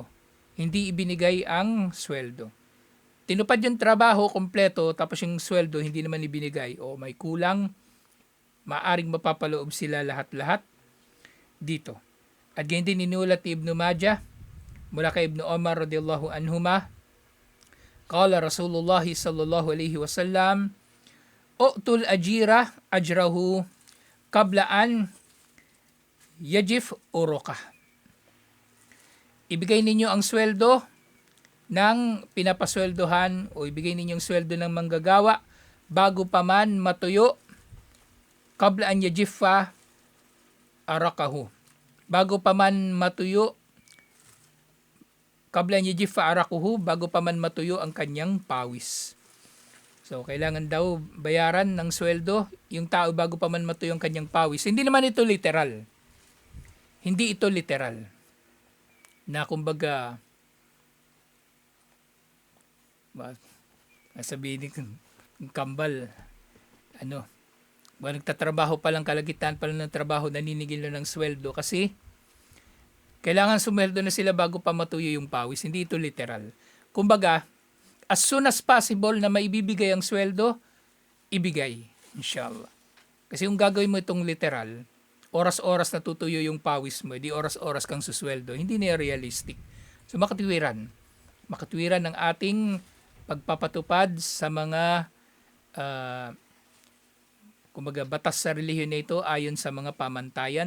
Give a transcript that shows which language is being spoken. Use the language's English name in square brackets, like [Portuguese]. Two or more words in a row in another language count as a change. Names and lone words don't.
[Filipino] Hindi ibinigay ang sweldo. Tinupad yung trabaho kompleto, tapos yung sweldo hindi naman ibinigay. O may kulang, maaring mapapaloob sila lahat-lahat dito. At ganyan din inulat ni Ibn Majah, mula kay Ibn Umar [Arabic] رضي الله عنهما, قال رسول الله صلى الله عليه وسلم، أعطوا الأجير أجره قبل أن يجف عرقه. [Filipino] Ibigay ninyo ang sweldo ng pinapasweldohan o ibigay ninyo ang sweldo ng manggagawa bago pa man matuyo [Arabic] قبل أن يجف عرقه. [Filipino] Bago pa man matuyo [Arabic] قبل أن يجف عرقه, [Filipino] bago pa man matuyo ang kanyang pawis. So, kailangan daw bayaran ng sweldo yung tao bago pa man matuyo ang kanyang pawis. Hindi naman ito literal. Hindi ito literal. Na kumbaga, sabihin ng kambal, nagtatrabaho pa lang, kalagitan pa lang ng trabaho, naninigil na ng sweldo kasi kailangan sumweldo na sila bago pa matuyo yung pawis. Hindi ito literal. Kumbaga, [English] as soon as possible [Filipino] na maibibigay ang sweldo, ibigay. Inshallah. Kasi kung gagawin mo itong literal, oras-oras na tutuyo yung pawis mo, di oras-oras kang susweldo, hindi na realistic. So makatwiran. Makatwiran ng ating pagpapatupad sa mga kumbaga batas sa relihiyon na ito ayon sa mga pamantayan.